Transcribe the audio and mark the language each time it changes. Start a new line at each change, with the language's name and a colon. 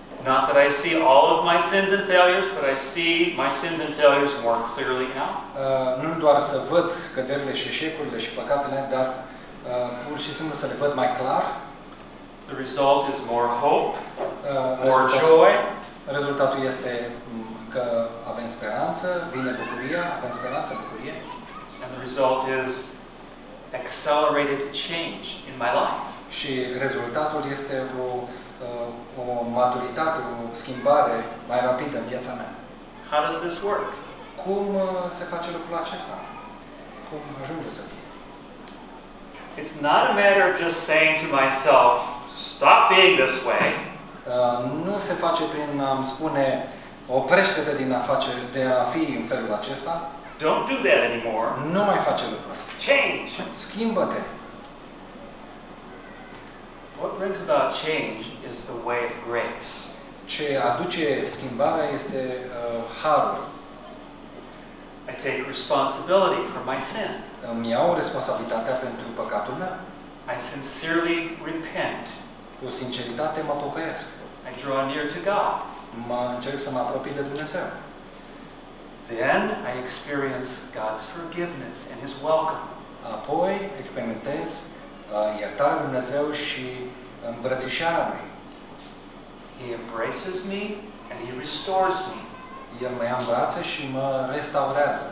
English: Not that I see all of my sins and failures, but I see my sins and failures more clearly now.
Romanian: Nu doar să văd căderile și eșecurile și păcatele, dar pur și simplu să le văd mai clar.
English: The result is more hope, more joy.
Romanian: Rezultatul este că avem speranță, vine bucuria, avem speranță, bucurie.
English: And the result is accelerated change in my life.
Romanian: Și rezultatul este o maturitate, o schimbare mai rapidă în viața mea.
English: How does this work?
Romanian: Cum se face lucrul acesta? Cum ajunge să fie?
English: It's not a matter of just saying to myself, stop being this way.
Romanian: Nu se face prin a-mi spune oprește-te din a face de a fi în felul acesta.
English: Don't do that anymore.
Romanian: Nu mai face lucrul ăsta.
English: Change.
Romanian: Schimbă-te.
English: What brings about change is the way of grace.
Romanian: Ce aduce schimbarea este harul.
English: I take responsibility for my sin.
Romanian: Îmi iau responsabilitatea pentru păcatul meu.
English: I sincerely repent.
Romanian: Cu sinceritate mă pocăiesc.
English: I draw near to God.
Romanian: Mă încerc să mă apropii de Dumnezeu.
English: Then I experience God's forgiveness and His welcome.
Romanian: Apoi experimentez iertarea lui Dumnezeu și îmbrățișarea lui.
English: He embraces me and He restores me.
Romanian: El mă ia în brațe și mă restaurează.